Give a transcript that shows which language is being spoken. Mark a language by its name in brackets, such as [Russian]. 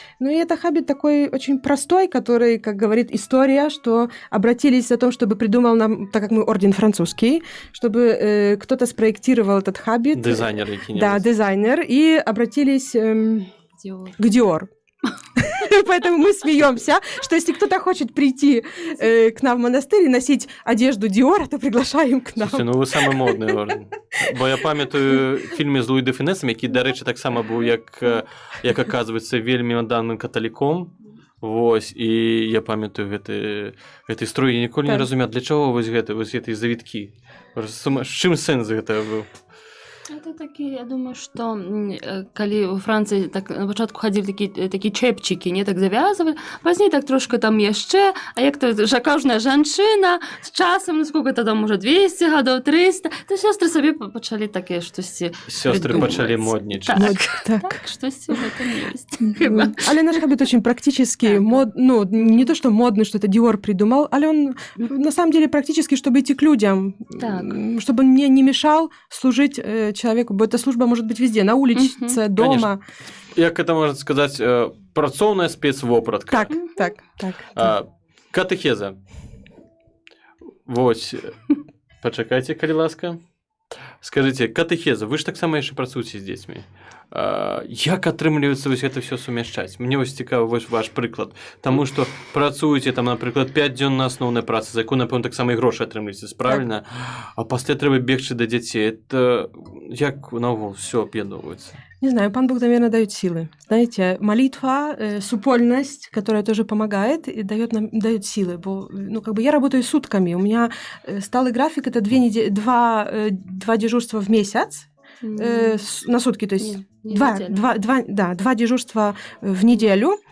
[Russian] Ну и это хабит такой очень простой, который, как говорит история, что обратились за то, чтобы придумал нам, так как мы орден французский, чтобы кто-то спроектировал этот хабит. Дизайнер какие-нибудь. Да, дизайнер. И обратились Dior. к Dior. Поэтому мы смеемся, что если кто-то хочет прийти к нам в монастырь и носить одежду Диора, то приглашаем к нам. [Ukrainian] Слухайте, ну ви самий модний орден. Бо я пам'ятаю фільми з Луї де Фінесом, який, до речі, так само був, як оказується, вельми даним католіком. [Belarusian] Ось, і я пам'ятаю гэты строй. Я ніколі не Так. разумею, для чого вось гэты завіткі? З чым сэнс гэтага быў? [Russian] Это такие, я думаю, что [Belarusian] коли у Франции так на початку ходили такие чепчики, [Russian] не так завязывали, позднее [Belarusian] так трошки там яшчэ, а як то кожная жанчына з часам, ну сколько то там уже 200 гадоў, 300, то сёстры сабе пачалі такие штосьці Сёстры [Russian] придумывать. [Belarusian] пачалі моднічаць. Так. [Russian] Штосьці в этом есть. Мгм. Але наш хабит очень практически, ну, не то, что модный, что это Диор придумал, але он на самом деле практически, чтобы идти к людям, Так. чтобы мне не мешал служить человеку, бо эта служба может быть везде, на улице, дома. Конечно. [Belarusian] Як это можна сказаць, працоўная спецвопратка. Так. Катэхеза. Вось. Пачакайце, калі ласка. Скажыце, катэхеза, вы ж таксама яшчэ працуеце з дзецьмі. Як атрымліваецца вось гэта ўсё сумяшчаць? Мне вось цікавы вось ваш прыклад. Таму што працуеце там, напрыклад, 5 дзён на асноўнай працы, за якую, напэўна, таксама і грошы атрымліваеце, правильно? А пасля трэба бегчы да дзяцей. Это як наогул всё аб'ядноўваецца? [Russian] Не знаю, пан Бог, наверное, дает силы. Знаете, молитва, супольность, которая тоже помогает и дает силы. Ну, как бы я работаю сутками. У меня сталый график – это 2 дежурства в месяц на сутки, то есть два дежурства в неделю.